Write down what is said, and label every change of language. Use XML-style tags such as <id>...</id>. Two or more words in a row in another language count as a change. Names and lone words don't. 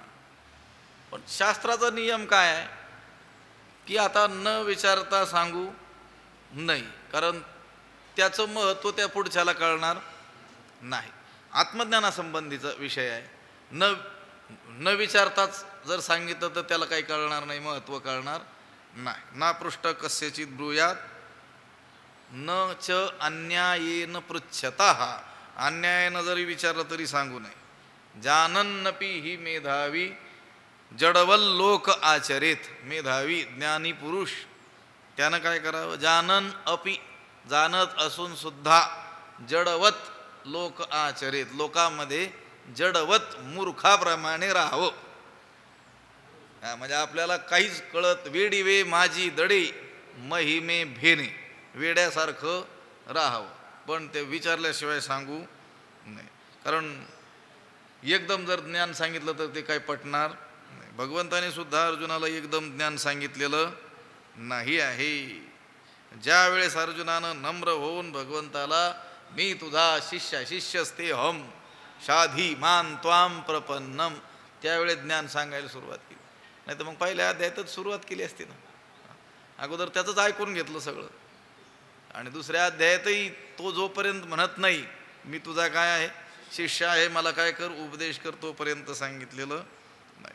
<mr>पण शास्त्राचा नियम काय आहे की आता न विचारता सांगू नाही, कारण त्याचं महत्त्व त्या पुढच्याला कळणार नाही. आत्मज्ञानासंबंधीचा विषय आहे. न विचारताच जर सांगितलं तर त्याला काही कळणार नाही, महत्त्व कळणार नाही.</mr> <sa>ना पृष्ठ कस्यचित ब्रूयात न च अन्यायेन पृच्छतः.</sa> <mr>अन्यायानं जरी विचारलं तरी सांगू नये.</mr> <sa>जानन्नपि ही मेधावी जडवल लोक आचरेत.</sa> <mr>मेधावी ज्ञानी पुरुष त्यानं काय करावं?</mr> <sa>जानन अपि,</sa> <mr>जाणत असून सुद्धा</mr> <sa>जडवत लोक आचरेत,</sa> <mr>लोकांमध्ये जडवत मूर्खाप्रमाणे राहावं. म्हणजे आपल्याला काहीच कळत, वेडीवे माझी दडे महिमे भेने, वेड्यासारखं राहावं. पण ते विचारल्याशिवाय सांगू नाही. कारण एकदम जर ज्ञान सांगितलं तर ते काय पटणार नाही. भगवंताने सुद्धा अर्जुनाला एकदम ज्ञान सांगितलेलं नाही आहे. ज्या वेळेस अर्जुनानं नम्र होऊन भगवंताला मी तुझा शिष्य</mr> <sa>शिष्यस्ते हम शाधी मान त्वाम प्रपन्नम,</sa> <mr>त्यावेळेस ज्ञान सांगायला सुरुवात केली. नाही तर मग पहिल्या अध्यायातच सुरुवात केली असती ना. अगोदर त्याचंच ऐकून घेतलं सगळं. आणि दुसऱ्या अध्यायातही तो जोपर्यंत म्हणत नाही मी तुझा काय आहे शिष्य आहे, मला काय कर उपदेश कर, तोपर्यंत सांगितलेलं नाही.</mr>